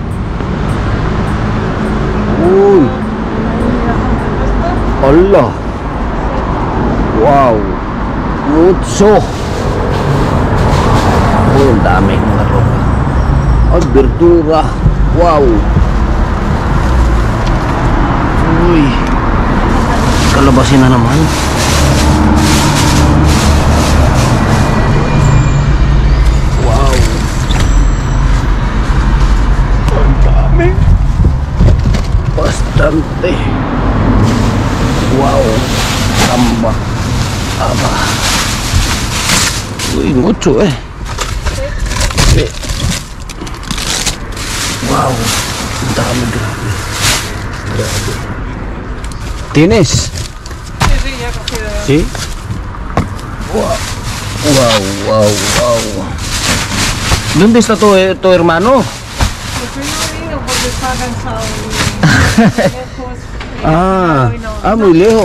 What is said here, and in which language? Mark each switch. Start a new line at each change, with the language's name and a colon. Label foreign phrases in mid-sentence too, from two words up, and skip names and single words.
Filipino: Uy. Allah.
Spanish: Wow. Mucho.
Filipino: Uy, ang dami mga roka. Ang berdura. Wow. Uy. Kalabasin na naman.
Spanish: Bastante.
Filipino: Wow. Tambah. Aba.
Spanish: Uy, mucho Sí.
Filipino: Wow. Ang dami, grabe. Grabe.
Spanish: ¿Tienes? Sí, ya he cogido. ¿Sí? Wow. ¿Dónde está tu hermano? Pues hoy no he ido porque estaba cansado. Muy lejos.